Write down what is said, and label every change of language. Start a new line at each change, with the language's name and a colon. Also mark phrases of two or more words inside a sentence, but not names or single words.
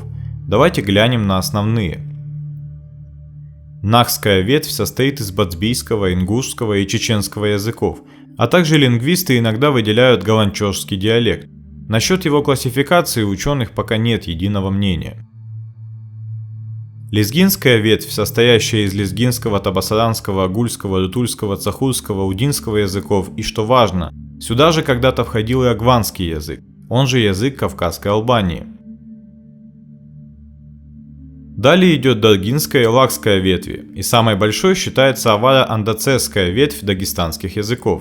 Russian: Давайте глянем на основные. Нахская ветвь состоит из бацбийского, ингушского и чеченского языков, а также лингвисты иногда выделяют галанчожский диалект. Насчет его классификации у ученых пока нет единого мнения. Лезгинская ветвь, состоящая из лезгинского, табасаранского, агульского, рутульского, цахурского, удинского языков и, что важно, сюда же когда-то входил и агванский язык, он же язык Кавказской Албании. Далее идет даргинская и лакская ветви, и самой большой считается аваро-андацесская ветвь дагестанских языков.